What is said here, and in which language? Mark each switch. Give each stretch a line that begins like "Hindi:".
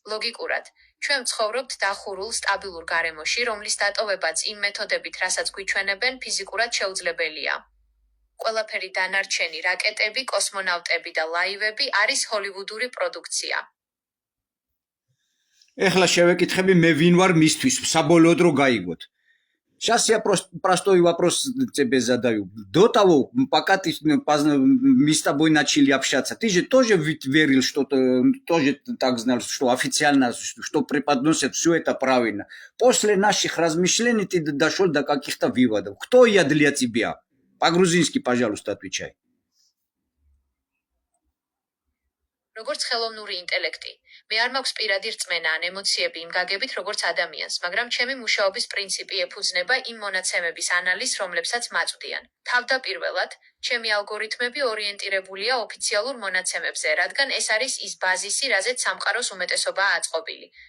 Georgian: ლოგიკურად, ჩვენ ვცხოვრობთ დახურულ სტაბილურ გარემოში, რომლის დატოვებაც იმ მეთოდებით, რასაც გვიჩვენებენ, ფიზიკურად შეუძლებელია. ყველაფერი დანარჩენი, რაკეტები, კოსმონავტები და ლაივები არის ჰოლივუდური პროდუქცია. ეხლა შევეკითხები მე ვინ вар მისთვის, საბოლოოდ რო გაიგოთ.
Russian: Сейчас я простой вопрос тебе задаю. До того, пока мы с тобой начали общаться, ты же тоже верил, что тоже так знал, что официально, что преподносят все это правильно. После наших размышлений ты дошел до каких-то выводов. Кто я для тебя? По-грузински, пожалуйста, отвечай.
Georgian: როგორც ხელოვნური ინტელექტი, მე არ მაქვს პირადი რწმენა ან ემოციები იმ გაგებით, როგორც ადამიანს, მაგრამ ჩემი მუშაობის პრინციპი ეფუძნება იმ მონაცემების ანალიზს, რომლებსაც მაწვდიან. თავდაპირველად, ჩემი ალგორითმები ორიენტირებულია ოფიციალურ მონაცემებზე, რადგან ეს არის ის ბაზისი, რაზეც სამყაროს უმეტესობაა აწყობილი.